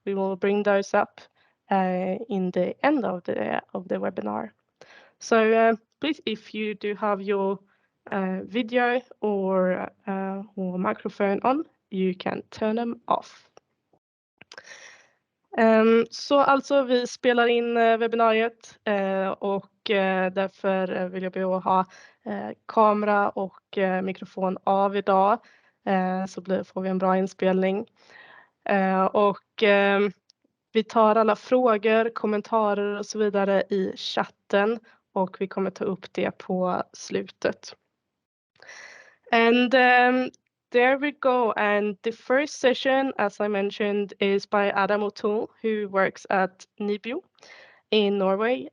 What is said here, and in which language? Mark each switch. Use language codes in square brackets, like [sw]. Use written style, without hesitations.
[en] We will bring those up in the end of the webinar. So please, if you do have your video or microphone on, you can turn them off. [sv] Så alltså vi spelar in webbinariet och därför vill jag be att ha kamera och mikrofon av idag, så får vi en bra inspelning. Och vi tar alla frågor, kommentarer och så vidare i chatten och vi kommer ta upp det på slutet. [en] And there we go. And the first session, as I mentioned, is by Adam O'Toole, who works at Nibio in Norway.